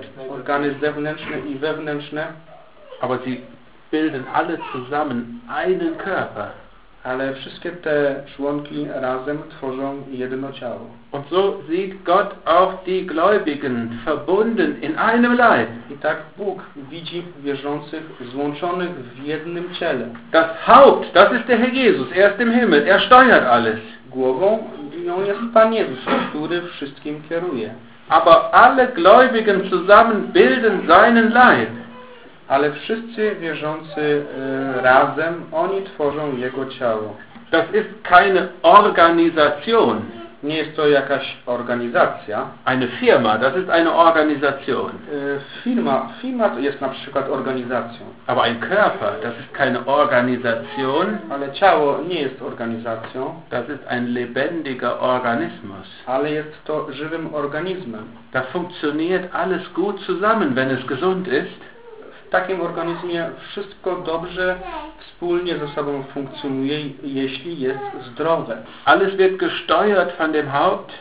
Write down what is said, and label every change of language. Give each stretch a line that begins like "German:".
Polish: Organy zewnętrzne i wewnętrzne.
German: Aber sie bilden alle zusammen einen Körper.
Polish: Ale wszystkie te członki razem tworzą jedno ciało.
German: Und so sieht Gott auch die Gläubigen verbunden in einem Leib.
Polish: I tak Bóg widzi wierzących złączonych w jednym ciele.
German: Das Haupt, das ist der Herr Jesus, er ist im Himmel, er steuert alles.
Polish: Głową jest Pan Jezus, który wszystkim kieruje.
German: Aber alle Gläubigen zusammen bilden seinen Leib.
Polish: Ale wszyscy wierzący razem, oni tworzą jego ciało.
German: Das ist keine Organisation.
Polish: Nie jest to jakaś organizacja.
German: Eine Firma, das ist eine Organisation.
Polish: Firma to jest na przykład organizacją.
German: Aber ein Körper, das ist keine Organisation.
Polish: Ale ciało nie jest organizacją.
German: Das ist ein lebendiger Organismus.
Polish: Ale jest to żywym organizmem.
German: Da funktioniert alles gut zusammen, wenn es gesund ist.
Polish: W takim organizmie wszystko dobrze wspólnie ze sobą funkcjonuje, jeśli jest zdrowe.
German: Alles wird gesteuert von dem Haupt.